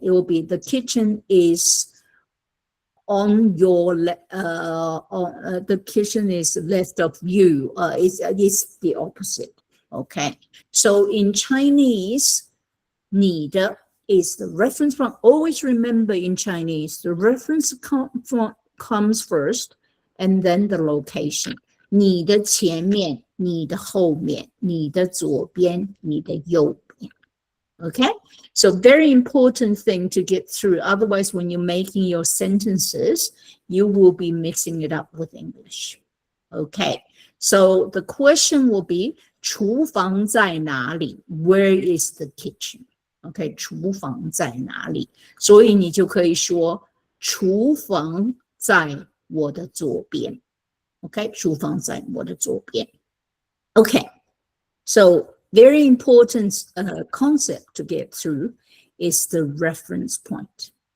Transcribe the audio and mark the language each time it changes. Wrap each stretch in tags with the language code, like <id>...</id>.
<en>It will be the kitchen is on your the kitchen is left of you. It's the opposite. Okay. So in Chinese, 你的 is the reference point. Always remember in Chinese, the reference comes first, and then the location.</en> <zh>你的前面, 你的后面, 你的左边, 你的右边.</zh> <en>Okay? So very important thing to get through. Otherwise, when you're making your sentences, you will be mixing it up with English. Okay? So the question will be,</en> <zh>厨房在哪里?</zh> <en>Where is the kitchen? Okay,</en> <zh>厨房在哪里? 所以你就可以说，厨房在我的左边. Okay, 厨房在我的左边.</zh> <en>Okay, so very important concept to get through is the reference point.</en>